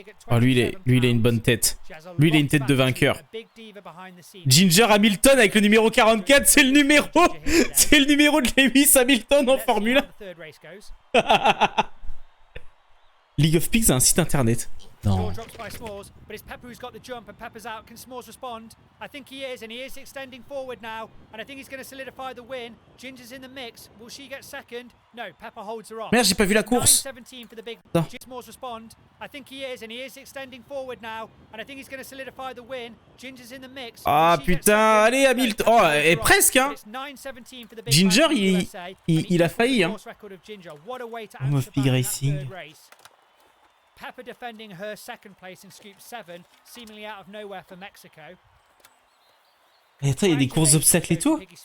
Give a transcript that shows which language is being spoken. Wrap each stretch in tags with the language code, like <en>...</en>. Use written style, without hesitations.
<fr>Oh, lui, il a une bonne tête. Lui, il a une tête de vainqueur. Ginger Hamilton avec le numéro 44, c'est le numéro... C'est le numéro de Lewis Hamilton en Formule 1. League of Pigs a un site internet. Non.</fr> <en>Drops by S'mores, but it's Pepper who's got the jump, and Pepper's out. Can S'mores respond? I think he is, and he is extending forward now, and I think he's going to solidify the win. Ginger's in the mix. Will she get second? No, Pepper holds her off.</en> <fr>Merde, j'ai pas vu la course.</fr> <en>9:17 for the big. S'mores respond. I think he is, and he is extending forward now, and I think he's going to solidify the win. Ginger's in the mix.</en> <fr>Ah putain, allez Hamilton. Oh, et presque hein. Ginger, il a failli hein.</fr> <en>On of Pig Racing. Pepper defending her second place in Scoop 7, seemingly out of nowhere for Mexico.</en> <fr>Et attends, il y a des courses d'obstacles et tout.</fr>